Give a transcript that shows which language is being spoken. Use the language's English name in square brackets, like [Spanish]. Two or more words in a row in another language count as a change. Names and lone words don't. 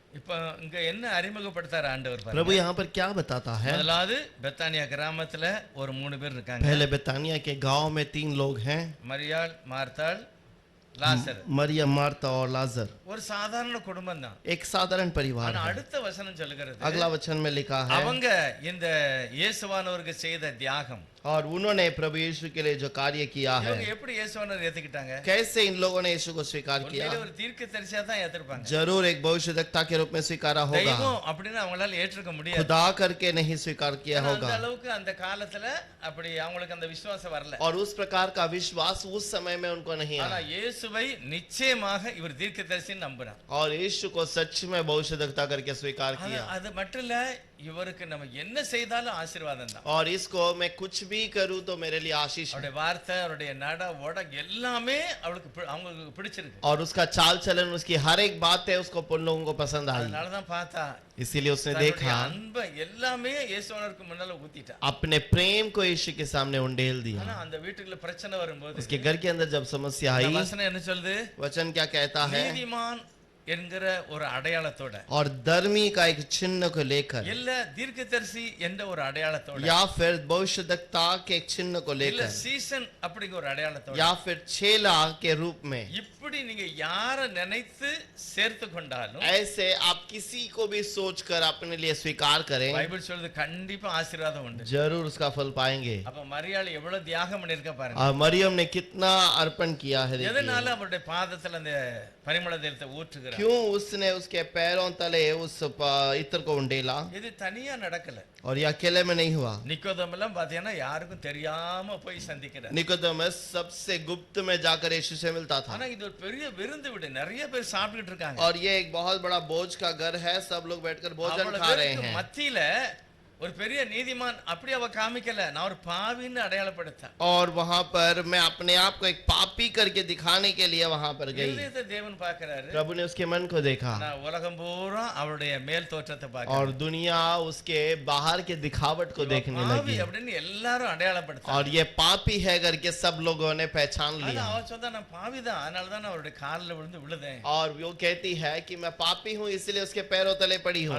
[Tamil] அப்ப இங்க என்ன அறிமுகப்படுத்தார் ஆண்டவர் பாருங்க. [Hindi] प्रभु यहाँ पर क्या बताता है? [Tamil] முதலாவது பெத்தானியா கிராமத்துல ஒரு 3 பேர் இருக்காங்க. [Hindi] पहले बेतानिया के गांव में 3 लोग हैं, [Tamil] மரியாள், மார்த்தாள், லாசர். [Hindi] मरियम, मार्था और लाजर। [Tamil] ஒரு சாதாரண குடும்பம் தான். [Hindi] एक साधारण परिवार [Tamil] ஆனா [Hindi] है। [Tamil] அடுத்த வசனம் சொல்லுகிறது, [Hindi] अगला वचन में लिखा है, [Tamil] அவங்க இந்த இயேசுவானவருக்கு செய்த தியாகம். [Hindi] और उन्होंने प्रभु यीशु के लिए जो कार्य किया है, [Tamil] இவங்க எப்படி இயேசுவானவர் ஏத்துக்கிட்டாங்க? [Hindi] कैसे इन लोगों ने यीशु को स्वीकार किया? [Tamil] உண்மையிலே ஒரு தீர்க்கதரிசியா தான் ஏத்துப்பாங்க. [Hindi] जरूर एक भविष्यवक्ता के रूप में स्वीकारा होगा, [Tamil] தெய்வம் அப்படின்னு அவங்களால ஏற்றுக்க முடியாது. [Hindi] खुदा करके नहीं स्वीकार किया [Tamil] ஆனா அந்த [Hindi] होगा। [Tamil] அளவுக்கு அந்த காலத்துல அப்படி அவங்களுக்கு அந்த விசுவாசம் வரல. [Hindi] और उस प्रकार का विश्वास उस समय में उनको नहीं [Tamil] ஆனா [Hindi] आया। [Tamil] இயேசுவை நிச்சயமாக இவர் தீர்க்கதரிசின்னு நம்புறார். [Hindi] और यीशु को सच में भविष्यवक्ता करके स्वीकार किया। [Tamil] அது மட்டும் இல்ல, இவருக்கு நம்ம என்ன செய்தாலும் ஆசீர்வாதம் தான். [Hindi] और इसको मैं कुछ भी करूं तो मेरे लिए आशीष है। [Tamil] அவருடைய வார்த்தை, அவருடைய நட ஓட எல்லாமே அவங்களுக்கு பிடிச்சிருக்கு. [Hindi] और उसका चाल चलन, उसकी हर एक बात है उसको उन लोगों को पसंद आई। [Tamil] அதனாலதான் பார்த்தா [Hindi] इसीलिए उसने [Tamil] தன்னுடைய [Hindi] देखा, [Tamil] அன்பை எல்லாமே இயேசுவானவருக்கு முன்னால ஊத்திட்டா. [Hindi] अपने प्रेम को यीशु के सामने उंडेल [Tamil] ஆனா [Hindi] दिया। [Tamil] அந்த வீட்டுக்குள்ள பிரச்சனை வரும்போது [Hindi] उसके घर के अंदर जब समस्या [Tamil] இந்த [Hindi] आई, [Tamil] வசனம் என்ன சொல்லுது? [Hindi] वचन क्या कहता है? [Tamil] நீதிமான் என்கிற ஒரு அடையாளத்தோட, [Hindi] और धर्मी का एक चिन्ह को लेकर, [Tamil] இல்ல தீர்க்கதரிசி என்ற ஒரு அடையாளத்தோட, [Hindi] या फिर भविष्यवक्ता के एक चिन्ह को [Tamil] இல்ல [Hindi] लेकर, [Tamil] சீசன் அப்படிங்கிற ஒரு அடையாளத்தோட, [Hindi] या फिर चेला के रूप में, [Tamil] இப்படி நீங்க யார நினைத்து சேர்த்து கொண்டாலும் [Hindi] ऐसे आप किसी को भी सोचकर अपने लिए स्वीकार करें, [Tamil] பைபிள் சொல்றது கண்டிப்பா ஆசீர்வாதம் உண்டு. [Hindi] जरूर उसका फल पाएंगे। [Tamil] அப்ப மரியாள் எவ்வளவு தியாகம் பண்ணிருக்க பாருங்க. [Hindi] और मरियम ने कितना अर्पण किया है, देखिए। [Tamil] எதனால அவருடைய பாதத்துல அந்த பரிமள தைலத்தை ஊற்றுகிறார்? [Hindi] क्यों उसने उसके पैरों तले उस इत्र को उंडेला? [Tamil] இது தனியா நடக்கல. [Hindi] और ये अकेले में नहीं हुआ। [Tamil] நிக்கோதேம் எல்லாம் பாத்தீங்கன்னா யாருக்கும் தெரியாம போய் சந்திக்கிறார். [Hindi] निकोदेमस सबसे गुप्त में जाकर यीशु से मिलता था। [Tamil] ஆனா இது ஒரு பெரிய விருந்து வீடு, நிறைய பேர் சாப்பிட்டுட்டு இருக்காங்க. [Hindi] और ये एक बहुत बड़ा भोज का घर है, सब लोग बैठकर भोजन [Tamil] அவ்வளவு [Hindi] खा रहे [Tamil] பேருக்கு [Hindi] हैं। [Tamil] மத்தியில ஒரு பெரிய நீதிமான் அப்படி அவ காமிக்கல, நான் ஒரு பாவின்னு அடையாளப்படுத்த. [Hindi] और वहां पर मैं अपने आप को एक पापी करके दिखाने के लिए वहां पर गई। [Tamil] இருதயத்தை தேவன் பார்க்கிறாரு. [Hindi] प्रभु ने उसके मन को देखा, [Tamil] நான் உலகம் பூரா அவருடைய மேல் தோற்றத்தை [Hindi] और [Tamil] பார்க்கிறேன். [Hindi] दुनिया उसके बाहर के दिखावट को देखने [Tamil] பாவி [Hindi] लगी। [Tamil] அப்படின்னு எல்லாரும் அடையாளப்படுத்த. [Hindi] और ये पापी है करके सब लोगों ने पहचान [Tamil] ஆனா [Hindi] लिया। [Tamil] அவ சொன்னா நான் பாவிதான், அதனால தான் நான் அவருடைய காலில் விழுந்து விழுதேன். [Hindi] और वो कहती है कि मैं पापी हूँ इसलिए उसके पैरों तले पड़ी हूँ।